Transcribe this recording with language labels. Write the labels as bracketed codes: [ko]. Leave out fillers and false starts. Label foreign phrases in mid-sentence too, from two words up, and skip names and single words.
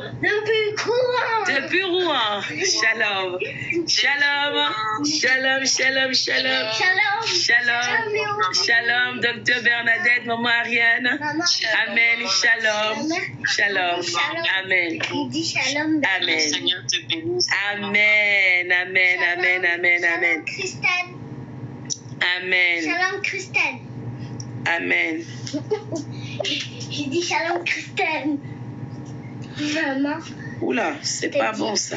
[fr] Depuis Rouen. Shalom. Shalom. Shalom, shalom, shalom. Shalom. Shalom, docteur Bernadette, maman Ariane. Amen. Shalom. Shalom. Amen. Shalom. Amen. Seigneur te bénisse. Amen. Amen. Amen. Amen. Amen. Christelle. Amen. Shalom Christelle. Amen. J'ai dit shalom Christelle. Maman. Oula, c'est pas bon ça.